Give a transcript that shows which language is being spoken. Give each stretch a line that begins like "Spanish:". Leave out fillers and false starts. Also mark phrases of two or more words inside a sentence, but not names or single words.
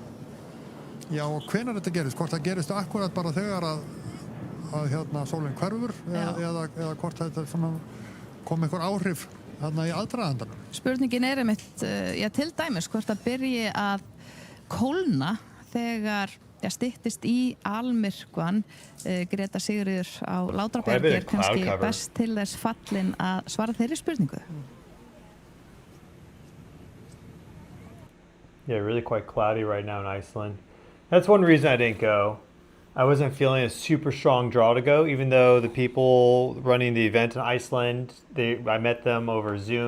Icelandic: Já, og hvenær þetta gerist, hvort það gerist akkurat bara þegar að sólin hverfur eða hvort þetta kom einhver áhrif í aðdragandanum. Spurningin einmitt, til dæmis hvort það byrji að kólna þegar styttist í almyrkvan. Greta Sigríður á Látrabjargi er kannski best til þess fallin að svara þeirri spurningu.
English: Yeah, really quite cloudy right now in Iceland. That's one reason I didn't go. I wasn't feeling a super strong draw to go, even though the people running the event in Iceland, I met them over Zoom.